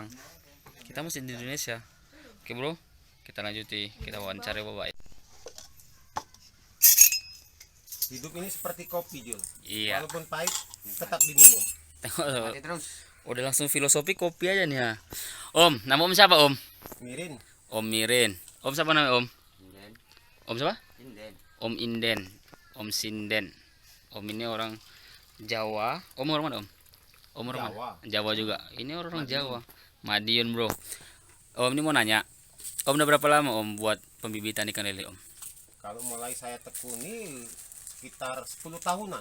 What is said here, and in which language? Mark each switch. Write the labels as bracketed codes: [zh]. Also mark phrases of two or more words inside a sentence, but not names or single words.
[id] Kita masih di Indonesia. Oke bro, kita lanjuti, kita wawancara bapak. Hidup ini seperti kopi, Jul. Iya. Walaupun pahit, tetap diminum. Tengok, Terus. udah langsung filosofi kopi aja nih ya. Om, nama Om siapa Om? Mirin. Om Mirin. Om siapa namanya Om? Inden. Om siapa? Inden. Om Inden. Om Sinden. Om ini orang Jawa. Om orang mana Om? Om orang Jawa. mana? Jawa juga. Ini orang Madiun. Jawa. Madiun bro. Om ini mau nanya. Om udah berapa lama Om buat pembibitan ikan lele Om? Kalau mulai saya tekuni sekitar 10 tahunan.